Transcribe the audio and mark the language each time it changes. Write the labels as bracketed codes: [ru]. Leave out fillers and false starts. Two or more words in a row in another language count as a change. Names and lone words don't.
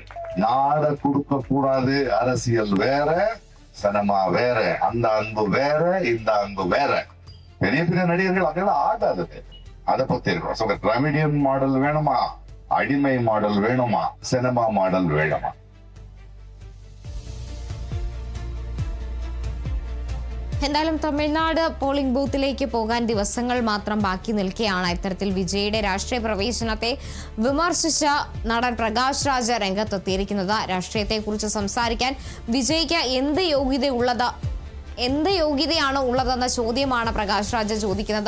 [ta] நாட கொடுக்க கூடாது. அரசியல் வேற, சினிமா வேற, அந்த அன்பு வேற, இந்த அன்பு வேற. பெரிய பெரிய நடிகர்கள் அதெல்லாம் ஆகாது. அதை பத்தி இருக்கிறோம். [en] Dravidian model [ta] வேணுமா, அடிமை மாடல் வேணுமா, [en] cinema model [ta] வேணுமா? [ml] എന്തായാലും തമിഴ്നാട് പോളിംഗ് ബൂത്തിലേക്ക് പോകാൻ ദിവസങ്ങൾ മാത്രം ബാക്കി നിൽക്കെയാണ് ഇത്തരത്തിൽ വിജയുടെ രാഷ്ട്രീയ പ്രവേശനത്തെ വിമർശിച്ച നടൻ പ്രകാശ് രാജ് രംഗത്തെത്തിയിരിക്കുന്നത്. രാഷ്ട്രീയത്തെക്കുറിച്ച് സംസാരിക്കാൻ വിജയ്ക്ക് എന്ത് യോഗ്യതയാണ് ഉള്ളതെന്ന ചോദ്യമാണ് പ്രകാശ് രാജ് ചോദിക്കുന്നത്.